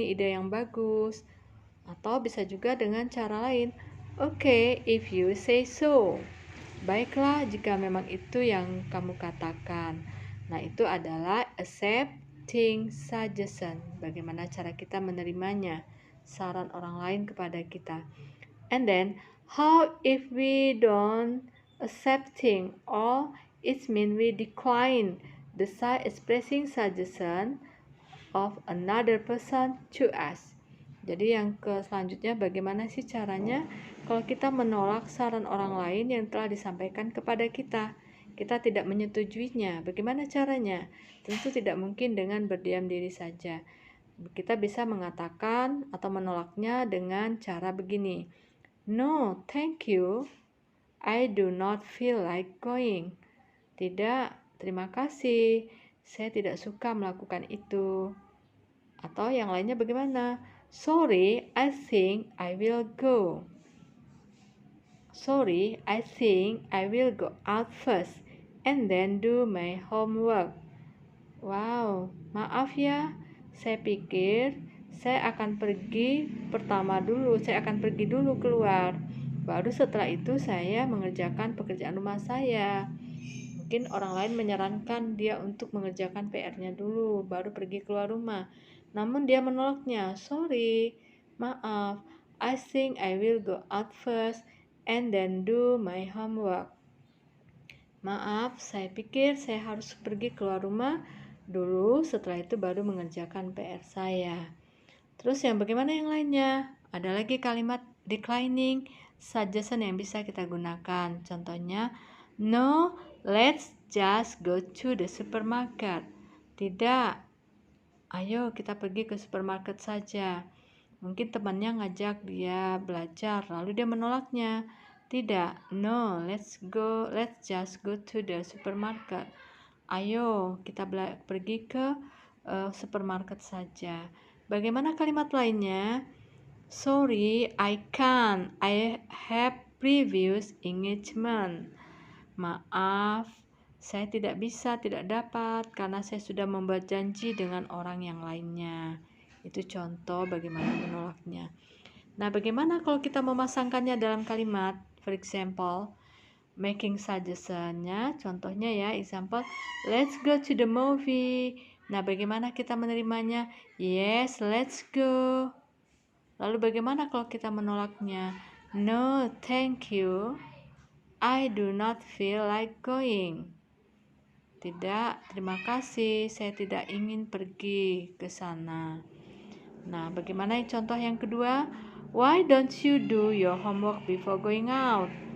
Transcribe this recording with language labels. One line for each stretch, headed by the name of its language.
Indonesian: Ini ide yang bagus. Atau bisa juga dengan cara lain.
English: Okay, if you say so.
Indonesian: Baiklah jika memang itu yang kamu katakan. Nah, itu adalah accepting suggestion. Bagaimana cara kita menerimanya, saran orang lain kepada kita.
English: And then, how if we don't accepting, or it means we decline the expressing suggestion of another person to us.
Indonesian: Jadi yang selanjutnya, bagaimana sih caranya kalau kita menolak saran orang lain yang telah disampaikan kepada kita? Kita tidak menyetujuinya. Bagaimana caranya? Tentu tidak mungkin dengan berdiam diri saja. Kita bisa mengatakan atau menolaknya dengan cara begini.
English: No, thank you. I do not feel like going.
Indonesian: Tidak, terima kasih. Saya tidak suka melakukan itu. Atau yang lainnya bagaimana?
English: Sorry, I think I will go. Sorry, I think I will go out first and then do my homework.
Indonesian: Wow, maaf ya. Saya pikir saya akan pergi dulu keluar. Baru setelah itu saya mengerjakan pekerjaan rumah saya. Mungkin orang lain menyarankan dia untuk mengerjakan PR-nya dulu, baru pergi keluar rumah. Namun dia menolaknya.
English: Sorry,
Indonesian: maaf,
English: I think I will go out first and then do my homework.
Indonesian: Maaf, saya pikir saya harus pergi keluar rumah dulu, setelah itu baru mengerjakan PR saya. Terus bagaimana yang lainnya? Ada lagi kalimat declining suggestion yang bisa kita gunakan. Contohnya,
English: no, let's just go to the supermarket.
Indonesian: Tidak, ayo kita pergi ke supermarket saja. Mungkin temannya ngajak dia belajar, lalu dia menolaknya. Tidak,
English: no, let's just go to the supermarket.
Indonesian: Ayo kita pergi ke supermarket saja. Bagaimana kalimat lainnya?
English: Sorry, I can't. I have previous engagement.
Indonesian: Maaf, saya tidak dapat karena saya sudah membuat janji dengan orang yang lainnya. Itu contoh bagaimana menolaknya. Nah, bagaimana kalau kita memasangkannya dalam kalimat? For example, making suggestion-nya, contohnya ya, example,
English: let's go to the movie.
Indonesian: Nah, bagaimana kita menerimanya?
English: Yes, let's go.
Indonesian: Lalu bagaimana kalau kita menolaknya?
English: No, thank you. I do not feel like going.
Indonesian: Tidak, terima kasih. Saya tidak ingin pergi ke sana. Nah, bagaimana contoh yang kedua?
English: Why don't you do your homework before going out?